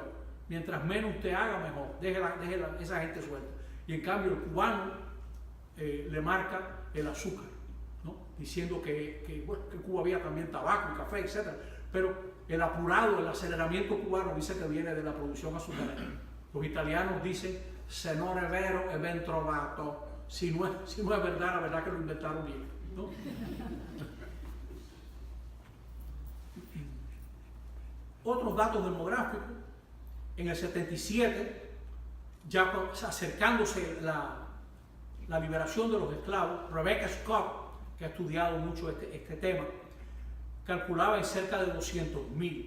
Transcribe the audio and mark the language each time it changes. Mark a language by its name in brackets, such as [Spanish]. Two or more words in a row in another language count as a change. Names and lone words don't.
[Spanish] Mientras menos usted haga, mejor. Déjela esa gente suelta. Y en cambio el cubano le marca el azúcar, ¿no? Diciendo que Cuba había también tabaco y café, etc. Pero el apurado, el aceleramiento cubano dice que viene de la producción azucarera. Los italianos dicen [Italian] se non è vero è ben trovato. [Spanish] Si no es verdad, la verdad que lo inventaron bien, ¿no? Otros datos demográficos: en el 77, ya acercándose la liberación de los esclavos, Rebecca Scott, que ha estudiado mucho este tema, calculaba en cerca de 200.000.